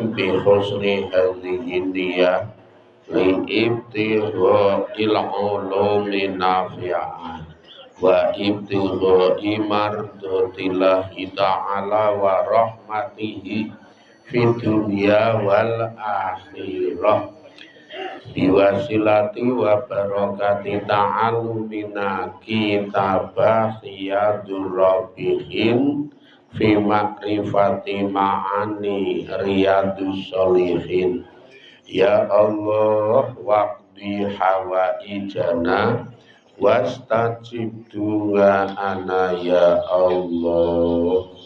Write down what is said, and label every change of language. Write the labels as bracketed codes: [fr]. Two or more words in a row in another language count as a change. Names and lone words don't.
[ar] بحسن هذه النية لابتغاء العلوم النافعة وابتغاء مرضاة الله تعالى ورحمته في الدنيا والآخرة. بوسيلة وبركة تعلمنا كتاب رياض الرابحين في معرفة معاني رياض الصالحين. يا الله واقض حوائجنا واستجب دعاءنا يا الله.